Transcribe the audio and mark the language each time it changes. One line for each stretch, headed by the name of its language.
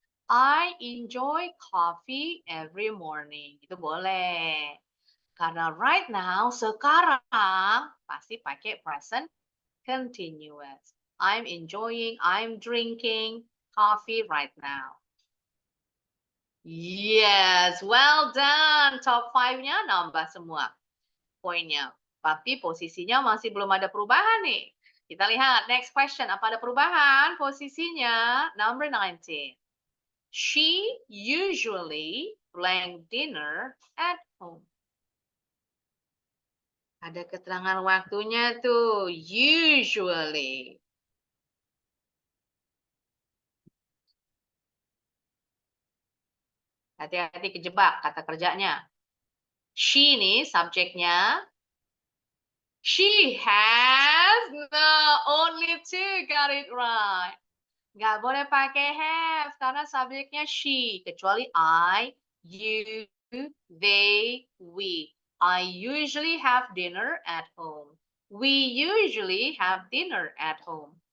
English: I enjoy coffee every morning.
Indonesian: Itu boleh. Karena
English: right now,
Indonesian: sekarang, pasti pakai present continuous.
English: I'm enjoying, I'm drinking coffee right now. Yes, well done.
Indonesian: Top 5-nya nambah semua poinnya. Tapi posisinya masih belum ada perubahan nih. Kita lihat
English: next question.
Indonesian: Apa ada perubahan? Posisinya number 19.
English: She usually blank dinner at home.
Indonesian: Ada keterangan waktunya tuh, usually. Hati-hati kejebak kata kerjanya. She nih subjeknya.
English: She has, no, only two got it right.
Indonesian: Nggak boleh pakai have karena subjeknya she. Kecuali I, you, they, we.
English: I usually have dinner at home. We usually have dinner at home.